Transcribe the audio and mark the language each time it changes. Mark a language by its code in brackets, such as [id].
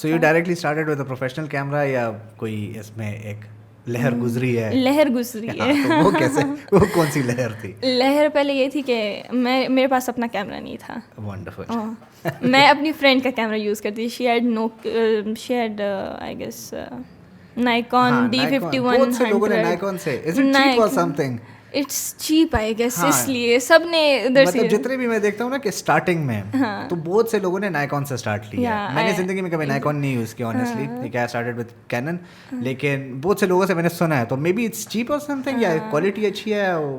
[en] so you directly started with a professional camera [ur] یا کوئی اس میں ایک لہر گزری ہے؟ لہر گزری ہے. وہ کیسے، وہ کون سی لہر تھی؟ لہر پہلے یہ تھی کہ میرے پاس اپنا کیمرہ نہیں تھا. [en] Wonderful. [ur] میں اپنی فرینڈ کا کیمرہ یوز کرتی تھی. [en] she had I guess [ur] Nikon D5100. لوگوں نے [en] Nikon سے is it cheap or something? It's cheap I guess, [ur] اس لیے سب نے ادھر سے, مطلب جتنے بھی میں دیکھتا ہوں نا کہ اسٹارٹنگ میں تو بہت سے لوگوں نے نائکون سے اسٹارٹ لیا ہے. میں نے زندگی میں کبھی نائکون نہیں یوز کیا آنیسٹلی, ٹھیک ہے, [en] I started with Canon, [ur] لیکن بہت سے لوگوں سے میں نے سنا ہے, تو [en] maybe it's cheap اور something, [ur] یا کوالٹی اچھی ہے.